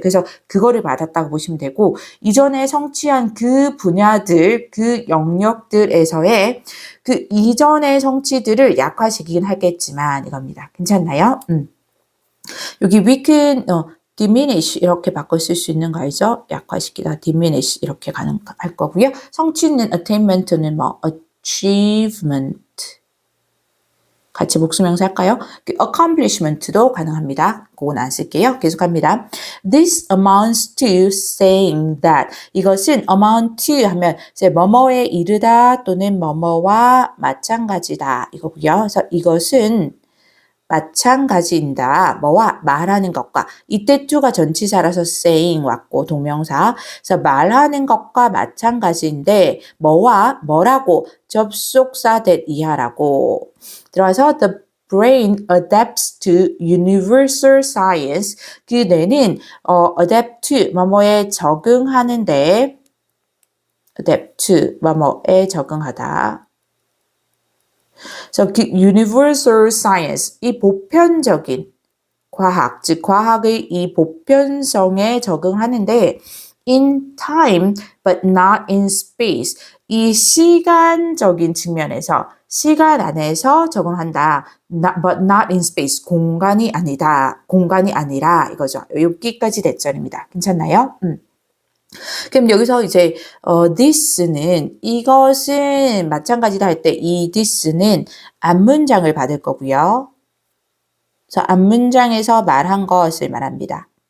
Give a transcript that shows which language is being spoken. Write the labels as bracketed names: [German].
[Korean] 그래서 그거를 받았다고 보시면 되고, 이전에 성취한 분야들, 영역들에서의 이전의 성취들을 약화시키긴 하겠지만, 이겁니다. 괜찮나요? 여기 weaken, diminish 이렇게 바꿔 쓸 수 있는 거 알죠? 약화시키다 diminish 이렇게 가능할 거고요. 성취는 attainment는 뭐 achievement 같이 복수명사 할까요? accomplishment도 가능합니다. 그건 안 쓸게요. 계속합니다. [English] This amounts to saying that. [Korean] 이것은 amount to 하면 이제 뭐뭐에 이르다 또는 뭐뭐와 마찬가지다 이거고요. 그래서 이것은 마찬가지인다. 뭐와 말하는 것과 이때 to가 전치사라서 saying 왔고 동명사. 그래서 말하는 것과 마찬가지인데 뭐와 뭐라고 접속사 that 이하라고 들어와서 [English] the brain adapts to universal science. [Korean] 그 뇌는 adapt to 뭐뭐에 적응하는데 adapt to 뭐뭐에 적응하다. 그래서 그 universal science, 이 보편적인 과학, 즉 과학의 이 보편성에 적응하는데 [English] in time but not in space, [Korean] 이 시간적인 측면에서 시간 안에서 적응한다. [English] but not in space, [Korean] 공간이 아니다. 공간이 아니라 이거죠. 여기까지 대절입니다. 괜찮나요? 그럼 여기서 이제 this는 이것은 마찬가지다 할 때 이 this는 앞문장을 받을 거고요. 그래서 앞문장에서 말한 것을 말합니다.